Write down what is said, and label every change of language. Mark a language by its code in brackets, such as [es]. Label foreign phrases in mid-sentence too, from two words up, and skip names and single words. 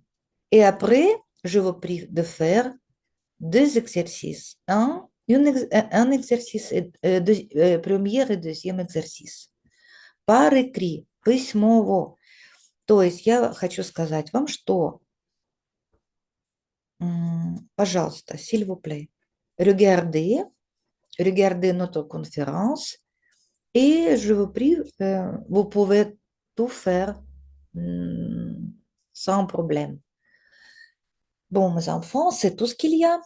[fr] Et après, je vous prie de faire deux exercices. Un exercice, premier et deuxième exercice. Par écrit, [ru] письмово. То есть я хочу сказать вам, что, пожалуйста, [fr] s'il vous plaît, regardez notre conférence et je vous prie, vous pouvez tout faire sans problème. Bon, mes enfants, c'est tout ce qu'il y a.